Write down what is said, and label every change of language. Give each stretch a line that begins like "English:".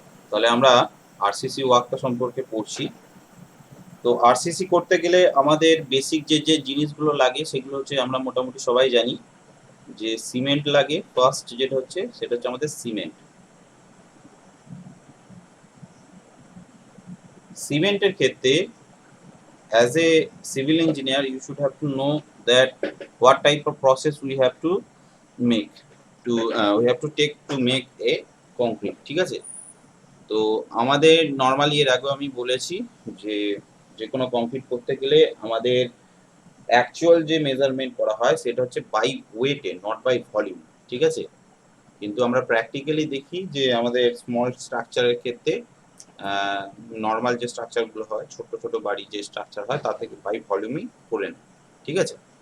Bangla: তাহলে আমরা আরসিসি ওয়ার্কটা সম্পর্কে পড়ছি। তো আরসিসি করতে গেলে আমাদের বেসিক যে জিনিসগুলো লাগে সেগুলো হচ্ছে আমরা মোটামুটি সবাই জানি যে সিমেন্ট লাগে। ফার্স্ট যেটা হচ্ছে সেটা হচ্ছে আমাদের সিমেন্ট। সিমেন্টের ক্ষেত্রে
English: as a civil engineer you should have to know that what type of process we have to make we have to take to make a concrete,
Bangla: ঠিক আছে? তো আমাদের নর্মালি এর আগেও আমি বলেছি যে যে কোনো কংক্রিট করতে গেলে আমাদের অ্যাকচুয়াল যে মেজারমেন্ট করা হয় সেটা হচ্ছে বাই ওয়েটে,
English: not by volume,
Bangla: ঠিক আছে? কিন্তু আমরা প্র্যাকটিক্যালি দেখি যে আমাদের স্মল স্ট্রাকচারের ক্ষেত্রে নর্মাল যে স্ট্রাকচারগুলো হয়, ছোট ছোট বাড়ি যে স্ট্রাকচার হয় তা থেকে বাই ভলিউমই করে নেয়, ঠিক আছে?